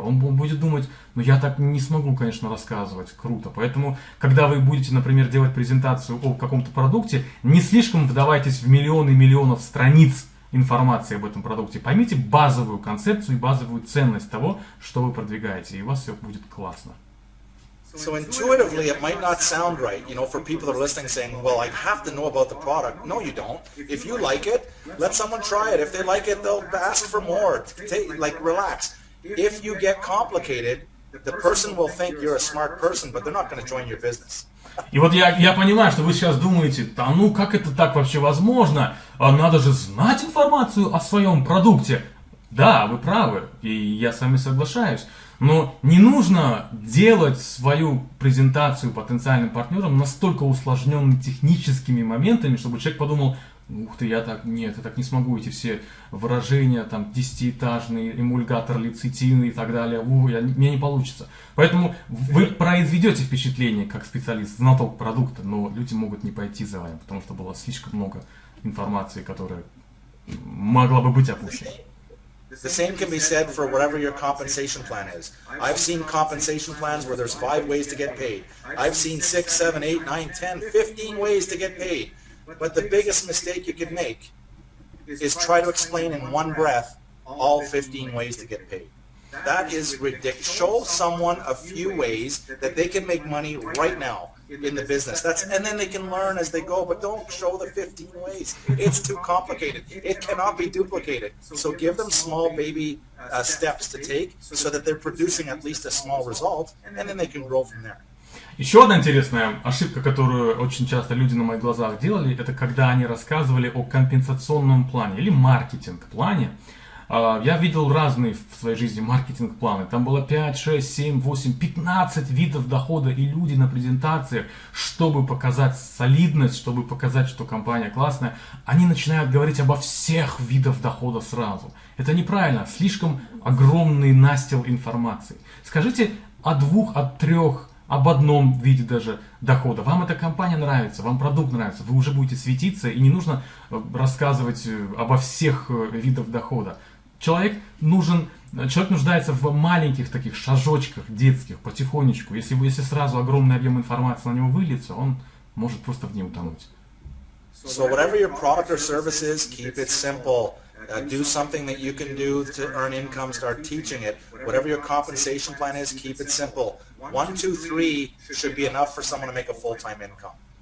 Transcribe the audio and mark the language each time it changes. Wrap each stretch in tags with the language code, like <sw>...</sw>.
<ru>Он будет думать, ну я так не смогу, конечно, рассказывать. Круто. Поэтому, когда вы будете, например, делать презентацию о каком-то продукте, не слишком вдавайтесь в миллионы миллионов страниц информации об этом продукте. Поймите базовую концепцию и базовую ценность того, что вы продвигаете, и у вас все будет классно.</ru> <en>So intuitively, it might not sound right, you know, for people that are listening saying, well, I have to know about the product. No, you don't. If you like it, let someone try it. If they like it, they'll ask for more. Relax. If you get complicated, the person will think you're a smart person, but they're not going to join your business.</en> <ru>И вот я понимаю, что вы сейчас думаете, да ну как это так вообще возможно? Надо же знать информацию о своем продукте. Да, вы правы, и я с вами соглашаюсь. Но не нужно делать свою презентацию потенциальным партнерам настолько усложненными техническими моментами, чтобы человек подумал, ух ты, я так не смогу, эти все выражения, там, 10-этажный, эмульгатор лецитин и так далее, мне не получится. Поэтому вы произведете впечатление как специалист, знаток продукта, но люди могут не пойти за вами, потому что было слишком много информации, которая могла бы быть опущена.</ru> <en>The same can be said for whatever your compensation plan is. I've seen compensation plans where there's 5 ways to get paid. I've seen 6, 7, 8, 9, 10, 15 ways to get paid. But the biggest mistake you could make is try to explain in one breath all 15 ways to get paid. That is ridiculous. Show someone a few ways that they can make money right now. in the business. And then they can learn as they go, but don't show the 15 ways. It's too complicated. It cannot be duplicated. So give them small baby steps to take so that they're producing at least a small result, and then they can grow from there.</en> <ru>Еще одна интересная ошибка, которую очень часто люди на моих глазах делали, это когда они рассказывали о компенсационном плане или маркетинг-плане. Я видел разные в своей жизни маркетинг-планы. Там было 5, 6, 7, 8, 15 видов дохода. И люди на презентациях, чтобы показать солидность, чтобы показать, что компания классная, они начинают говорить обо всех видах дохода сразу. Это неправильно. Слишком огромный настил информации. Скажите о 2, о 3, об одном виде даже дохода. Вам эта компания нравится, вам продукт нравится, вы уже будете светиться, и не нужно рассказывать обо всех видах дохода. Человек нуждается в маленьких таких шажочках детских, потихонечку. Если сразу огромный объем информации на него выльется, он может просто в ней утонуть.</ru> <en>So whatever your product or service is, keep it simple. Do something that you can do to earn income, start teaching it. Whatever your compensation plan is, keep it simple. 1, 2, 3 should be enough for someone to make a full-time income.</en>